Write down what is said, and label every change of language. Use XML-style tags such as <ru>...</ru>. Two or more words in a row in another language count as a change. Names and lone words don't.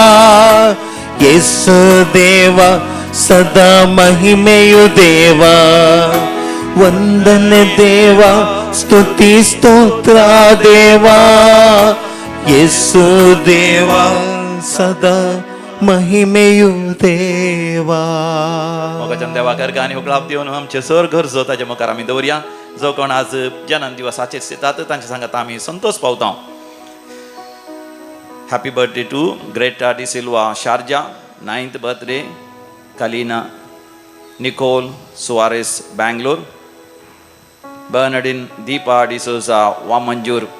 <kn>ಯೇಸು ದೇವ, ಸದಾ ಮಹಿಮೆಯು ದೇವಾ. ವಂದನೆ ದೇವ, ಸ್ತುತಿ ಸ್ತೋತ್ರ ದೇವಾ. ಯೇಸು ದೇವ, ಸದಾ ಮಹಿಮೆಯು ದೇವಾ.</kn> <kok>मोगाच्यान देवाकार गाणी उकळाप दिवन आमचे सर गरजो ताचे मुखार आमी दवरया. जो कोण आज जन्म दिवसाचेर येतात तांच्या सांगात आमी संतोष पावता.</kok> <en>happy birthday to ग्रेटा डी सिल्वा शारजा, 9th बर्थडे कलीना निकोल सुआरेस बेंगलोर, बर्नार्डिन दीपा डिसोजा वामंजूर.</en>